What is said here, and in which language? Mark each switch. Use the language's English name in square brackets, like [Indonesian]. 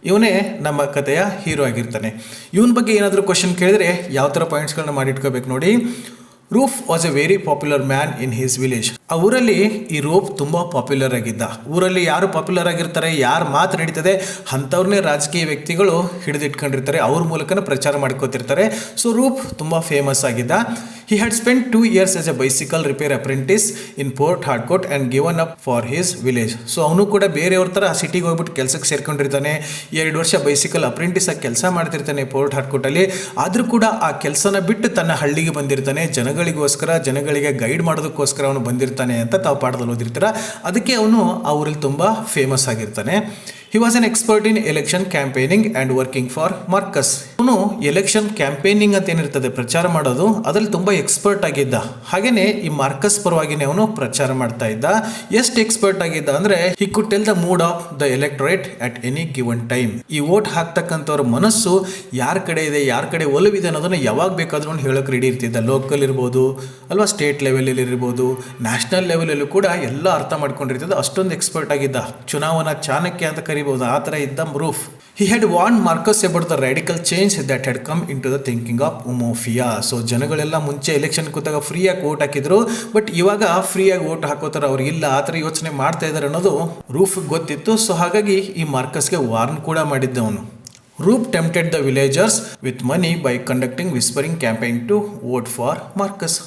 [Kannada] ಇವನೇ ನಮ್ಮ ಕಥೆಯ ಹೀರೋ ಆಗಿರ್ತಾನೆ. ಇವನ ಬಗ್ಗೆ ಏನಾದರೂ ಕ್ವಶನ್ ಕೇಳಿದ್ರೆ ಯಾವ ಥರ ಪಾಯಿಂಟ್ಸ್ಗಳನ್ನ ಮಾಡಿಟ್ಕೋಬೇಕು ನೋಡಿ. [English] Roof was a very popular man in his village. [Kannada] ಆ ಊರಲ್ಲಿ ಈ ರೂಫ್ ತುಂಬ ಪಾಪ್ಯುಲರ್ ಆಗಿದ್ದ. ಊರಲ್ಲಿ ಯಾರು ಪಾಪ್ಯುಲರ್ ಆಗಿರ್ತಾರೆ, ಯಾರು ಮಾತು ನಡೀತದೆ ಅಂಥವ್ರನ್ನೇ ರಾಜಕೀಯ ವ್ಯಕ್ತಿಗಳು ಹಿಡಿದಿಟ್ಕೊಂಡಿರ್ತಾರೆ, ಅವ್ರ ಮೂಲಕನೇ ಪ್ರಚಾರ ಮಾಡ್ಕೋತಿರ್ತಾರೆ. ಸೊ ರೂಫ್ ತುಂಬ ಫೇಮಸ್ ಆಗಿದ್ದ. [English] He had spent 2 years as a bicycle repair apprentice in Port Harcourt and given up for his village. [Kannada] So ಅವನು ಕೂಡ ಬೇರೆಯವ್ರ ಥರ ಸಿಟಿಗೆ ಹೋಗ್ಬಿಟ್ಟು ಕೆಲಸಕ್ಕೆ ಸೇರ್ಕೊಂಡಿರ್ತಾನೆ. 2 ವರ್ಷ ಬೈಸಿಕಲ್ ಅಪ್ರೆಂಟಿಸ್ ಆಗಿ ಕೆಲಸ ಮಾಡ್ತಿರ್ತಾನೆ ಪೋರ್ಟ್ ಹಾರ್ಕೋಟಲ್ಲಿ. ಆದರೂ ಕೂಡ ಆ ಕೆಲಸನ ಬಿಟ್ಟು ತನ್ನ ಹಳ್ಳಿಗೆ ಬಂದಿರ್ತಾನೆ. ಜನಗಳಿಗೆ ಗೈಡ್ ಮಾಡೋದಕ್ಕೋಸ್ಕರ ಅವನು ಬಂದಿರ್ತಾನೆ ಅಂತ ತಾವು ಪಾಠದಲ್ಲಿ ಓದಿರ್ತೀರ. ಅದಕ್ಕೆ ಅವನು ಆ ಊರಲ್ಲಿ ತುಂಬ ಫೇಮಸ್ ಆಗಿರ್ತಾನೆ. [English] He was an expert in election campaigning and working for Marcus. [Kannada] ಅವನು ಎಲೆಕ್ಷನ್ ಕ್ಯಾಂಪೇನಿಂಗ್ ಅಂತ ಏನಿರ್ತದೆ ಪ್ರಚಾರ ಮಾಡೋದು, ಅದರಲ್ಲಿ ತುಂಬ ಎಕ್ಸ್ಪರ್ಟ್ ಆಗಿದ್ದ. ಹಾಗೇನೆ ಈ ಮಾರ್ಕಸ್ ಪರವಾಗಿನೇ ಅವನು ಪ್ರಚಾರ ಮಾಡ್ತಾ ಇದ್ದ. ಎಷ್ಟು ಎಕ್ಸ್ಪರ್ಟ್ ಆಗಿದ್ದ ಅಂದ್ರೆ [English] he could tell the mood of the electorate at any given time. [Kannada] ಈ ವೋಟ್ ಹಾಕ್ತಕ್ಕಂಥವ್ರ ಮನಸ್ಸು ಯಾರ ಕಡೆ ಇದೆ, ಯಾರ ಕಡೆ ಒಲವಿದೆ ಅನ್ನೋದನ್ನ ಯಾವಾಗ ಬೇಕಾದ್ರೂ ಅವ್ನು ಹೇಳೋಕೆ ರೆಡಿ ಇರ್ತಿದ್ದ. ಲೋಕಲ್ ಇರ್ಬೋದು ಅಲ್ವಾ, ಸ್ಟೇಟ್ ಲೆವೆಲಲ್ಲಿ ಇರ್ಬೋದು, ನ್ಯಾಷನಲ್ ಲೆವೆಲಲ್ಲೂ ಕೂಡ ಎಲ್ಲ ಅರ್ಥ ಮಾಡ್ಕೊಂಡಿರ್ತಿದ್ದ. ಅಷ್ಟೊಂದು ಎಕ್ಸ್ಪರ್ಟ್ ಆಗಿದ್ದ. ಚುನಾವಣಾ ಚಾಣಕ್ಯ ಅಂತ ಕರಿಬಹುದು, ಆ ಥರ ಇದ್ದ roof. [English] He had warned Marcus about the radical change that had come into the thinking of Umofia. [Kannada] So ಜನಗಳೆಲ್ಲ ಮುಂಚೆ ಎಲೆಕ್ಷನ್ ಕೂತಾಗ ಫ್ರೀಯಾಗಿ ವೋಟ್ ಹಾಕಿದ್ರು, ಬಟ್ ಇವಾಗ ಫ್ರೀಯಾಗಿ ವೋಟ್ ಹಾಕೋತಾರೆ ಅವ್ರು ಇಲ್ಲ, ಆ ಥರ ಯೋಚನೆ ಮಾಡ್ತಾ ಇದ್ದಾರೆ ಅನ್ನೋದು ರೂಫ್ ಗೊತ್ತಿತ್ತು. ಸೊ ಹಾಗಾಗಿ ಈ ಮಾರ್ಕಸ್ಗೆ ವಾರ್ನ್ ಕೂಡ ಮಾಡಿದ್ದವನು. [English] Roof tempted the villagers with money by conducting whispering campaign to vote for Marcus.